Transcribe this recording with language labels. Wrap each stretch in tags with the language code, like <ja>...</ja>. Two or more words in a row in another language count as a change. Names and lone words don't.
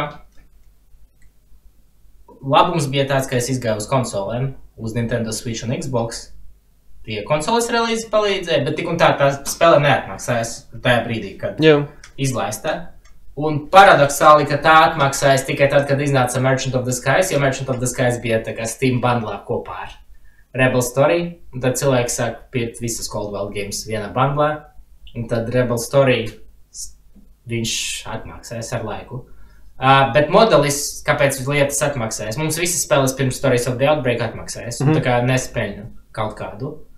<lv>Labums bija tāds, ka es izgāju uz konsolēm, uz Nintendo Switch un Xbox. Tie konsoles relīzi palīdzēja, bet tik un tā spēle neatmaksājas tajā brīdī, kad izlaistā. Un paradoxāli, ka tā atmaksājas tikai tad, kad iznāca Merchant of the Skies, jo Merchant of the Skies bija tā kā Steam bundlā kopā ar Rebel Story, un tad cilvēki sāk pirkt visas Cold Wild Games vienā bundlā, un tad Rebel Story viņš atmaksājas ar laiku. Bet modelis, kāpēc lietas atmaksājas? Mums visas spēles pirms Stories of the Outbreak atmaksājas, un tā kā nespēļu kaut kādu.</lv>